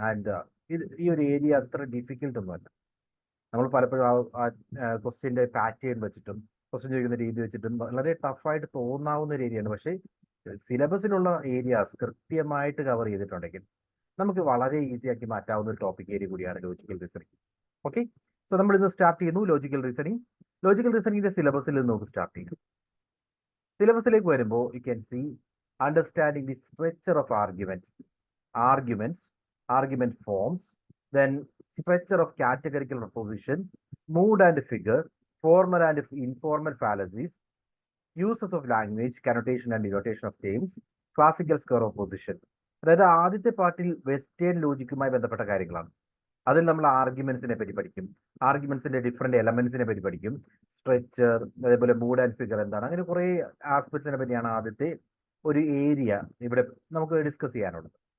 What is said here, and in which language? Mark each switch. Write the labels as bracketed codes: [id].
[ml] And ഈ ഒരു area അത്ര ഡിഫിക്കൽട്ട് ഒന്നുമല്ല. നമ്മൾ പലപ്പോഴും ആ ക്വസ്റ്റ്യൻ്റെ പാറ്റേൺ വെച്ചിട്ടും ക്വസ്റ്റ്യൻ ചോദിക്കുന്ന രീതി വെച്ചിട്ടും വളരെ ടഫായിട്ട് തോന്നാവുന്ന ഒരു ഏരിയയാണ്. പക്ഷേ സിലബസിലുള്ള ഏരിയാസ് കൃത്യമായിട്ട് കവർ ചെയ്തിട്ടുണ്ടെങ്കിൽ നമുക്ക് വളരെ ഈസി ആക്കി മാറ്റാവുന്ന ഒരു ടോപ്പിക് ഏരിയ കൂടിയാണ് ലോജിക്കൽ റീസണിങ്. ഓക്കെ, സോ നമ്മൾ ഇന്ന് സ്റ്റാർട്ട് ചെയ്യുന്നു ലോജിക്കൽ റീസണിങ്. ലോജിക്കൽ റീസണിങ്ങിന്റെ സിലബസിൽ നിന്ന് നമുക്ക് സ്റ്റാർട്ട് ചെയ്യാം. സിലബസിലേക്ക് വരുമ്പോൾ [en] You can see understanding the structure of arguments, argument forms, then structure of categorical proposition, mood and figure, formal and informal fallacies, uses of language, connotation and denotation of terms, classical square of position. [ml] അതായത് ആദ്യത്തെ പാർട്ടിൽ western ലോജിക്കുമായി ബന്ധപ്പെട്ട കാര്യങ്ങളാണ്. അതിൽ നമ്മൾ ആർഗ്യുമെന്റ്സിനെ പറ്റി പഠിക്കും, ആർഗ്യുമെന്റ്സിന്റെ different എലമെന്റ്സിനെ പറ്റി പഠിക്കും, സ്ട്രക്ചർ, അതേപോലെ മൂഡ് ആൻഡ് ഫിഗർ എന്താണ്, അങ്ങനെ കുറെ ആസ്പെക്ട്സിനെ പറ്റിയാണ് ആദ്യത്തെ ഒരു ഏരിയ ഇവിടെ നമുക്ക് ഡിസ്കസ് ചെയ്യാനുള്ളത്.